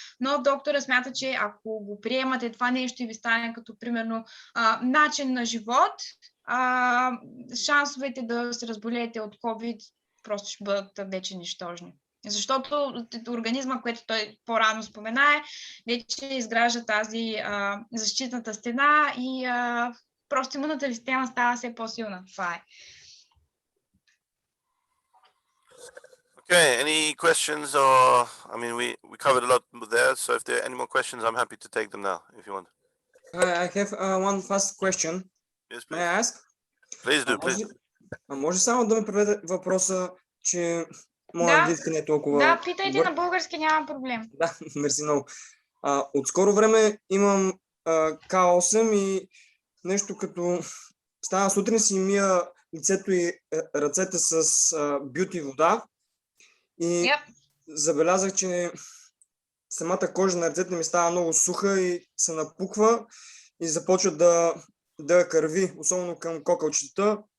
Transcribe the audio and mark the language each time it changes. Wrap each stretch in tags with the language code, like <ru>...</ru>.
<bg>Но доктора смята, че ако го приемате това нещо и ви стане като примерно начин на живот, шансовете да се разболеете от COVID просто ще бъдат вече нищожни. Защото организма, което той по-рано спомена, вече изгражда тази защитната стена и просто имунната система става все по-силна. Това е.</bg> <en>Okay, any questions or, I mean, we covered a lot there, so if there are any more questions, I'm happy to take them now, if you want. I have one fast question. Yes, May I ask? Please do, please do.</en> <bg>Може само да ми преведе въпроса, че моят английски не е толкова... Да, питайте на български, няма проблем. Да, мерси много. От скоро време имам К8 и нещо като стана сутрин си мия лицето и ръцете с бюти вода и забелязах, че самата кожа на ръцете ми става много суха и се напуква и започва да кърви, особено към кокалчетата.</bg>